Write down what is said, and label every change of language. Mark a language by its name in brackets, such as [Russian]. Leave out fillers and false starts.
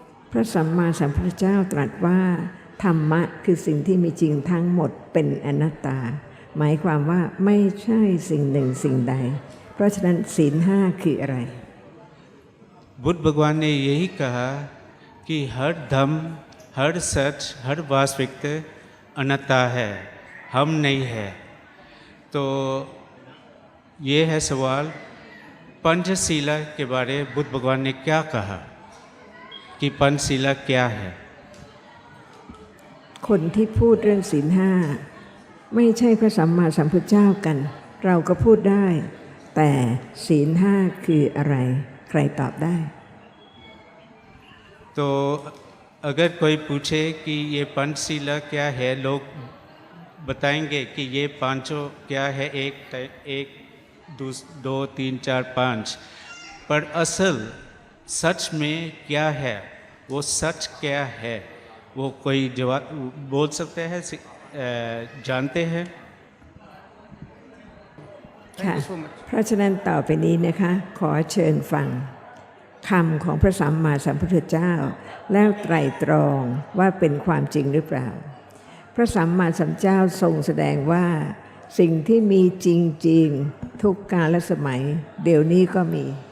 [Thai] พระสัมมาสัมพุทธเจ้าตรัสว่าธรรมะคือสิ่งที่มีจริงทั้งหมดเป็นอนัตตา หมายความว่าไม่ใช่สิ่งหนึ่งสิ่งใด เพราะฉะนั้นศีลห้าคืออะไร [Hindi] बुद्ध भगवान ने यही कहा कि हर धम्म, हर सच, हर वास्तविकता अनंता है, हम नहीं है। तो ये है सवाल पंचशीला के बारे में बुद्ध भगवान ने क्या कहा कि पंचशीला क्या है? [Thai] คนที่พูดเรื่องศีลห้าไม่ใช่พระสัมมาสัมพุทธเจ้ากัน เราก็พูดได้ แต่ศีลห้าคืออะไร ใครตอบได้ [Hindi] तो अगर कोई पूछे कि ये पंचशीला क्या है, लोग बताएंगे कि ये पांचों क्या है, एक दो तीन चार पाँच, पर असल सच में क्या है, वो सच क्या है, वो कोई जवाब बोल सकते हैं, जानते हैं? [Thai] ค่ะ เพราะฉะนั้นต่อไปนี้นะคะ ขอเชิญฟังคำของพระสัมมาสัมพุทธเจ้า แล้วไตร่ตรองว่าเป็นความจริงหรือเปล่า พระสัมมาสัมพุทธเจ้าทรงแสดงว่าสิ่งที่มีจริงๆทุกกาลสมัยเดี๋ยวนี้ก็มี